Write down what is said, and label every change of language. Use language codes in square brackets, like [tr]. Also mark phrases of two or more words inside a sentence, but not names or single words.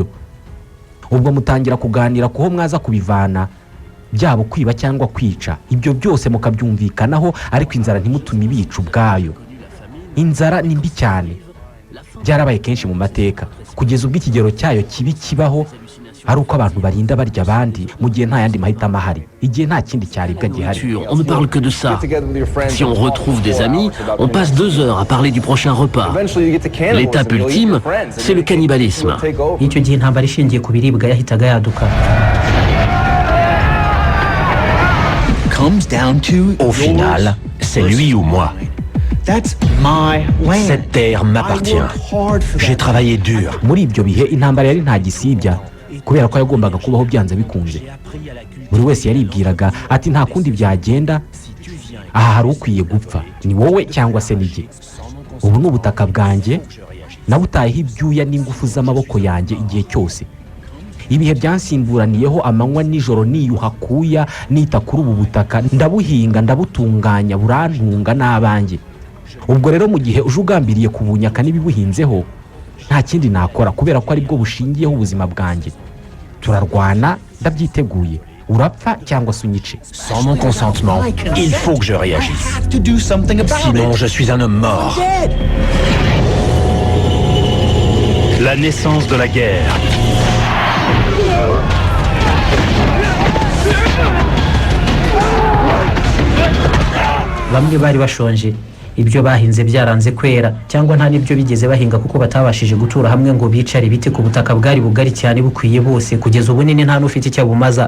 [rw] Ubwo mutangira kuganira kuho mwaza kubivana, byabo kwiba cyangwa kwica, ibyo byose mukabyumvikanaho, ariko inzara ntimutume ibica ubwayo. Inzara ni mbi cyane, byarabaye kenshi mu mateka, kugeza ubwo ikigero cyayo kibi kibaho ari uko abantu barinda barya abandi mu gihe nta yandi mahitamo ahari, igihe nta kindi cyaribwa gihari. [fr] On ne parle que de ça. Si on retrouve des amis, on passe 2 heures à parler du prochain repas. L'étape ultime, c'est le cannibalisme. [rw] Icyo gihe intambara ishingiye ku biribwa yahitaga yaduka. [fr] Au final, c'est lui ou moi. Cette terre m'appartient. J'ai travaillé dur. [rw] Muri ibyo bihe intambara yari nta gisibya, kubera ko yagombaga kubaho byanze bikunze. Buri wese yaribwiraga ati nta kundi byagenda, aha hari ukwiye gupfa, ni wowe cyangwa se nige. Ubu n'ubutaka bwanjye nabutayeho ibyuya n'ingufu z'amaboko yanjye igihe cyose. Ibihe byansimburaniyeho amanywa nijoro niyuha kuya nita kuri ubu butaka, ndabuhinga ndabutunganya burantunga n'abanjye. Ubwo rero mu gihe uje ugambiriye kubunyaka n'ibibuhinzeho, nta kindi nakora kubera ko ari bwo bushingiyeho ubuzima bwanjye. Turarwana, ndabyiteguye, urapfa cyangwa se unyice. [fr] Sans mon consentement, il faut que je réagisse. Sinon, je suis un homme mort. La naissance de la guerre. [rw] Bamwe bari bashonje, ibyo bahinze byaranze kwera, cyangwa nta nibyo bigeze bahinga kuko batabashije gutura hamwe ngo bicare ibiti ku butaka bwari bugari cyane bukwiye bose, kugeza ubunini nta n'ufite icyo bumaza.